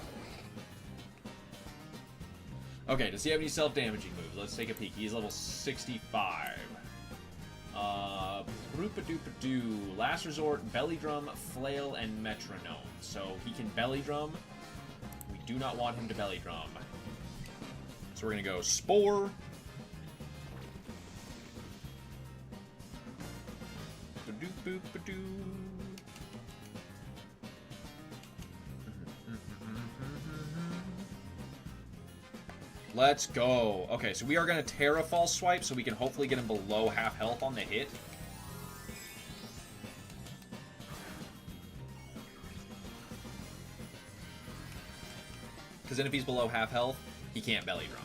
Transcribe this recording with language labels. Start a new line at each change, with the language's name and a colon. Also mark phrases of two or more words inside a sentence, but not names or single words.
English: Okay, does he have any self-damaging moves? Let's take a peek. He's level 65. Broopadoopadoo. Last Resort, Belly Drum, Flail, and Metronome. So he can Belly Drum. We do not want him to Belly Drum. So we're going to go Spore. Ba-doop-boop-ba-doo. Let's go. Okay, so we are going to Terra False Swipe so we can hopefully get him below half health on the hit. Because then if he's below half health, he can't Belly Drum.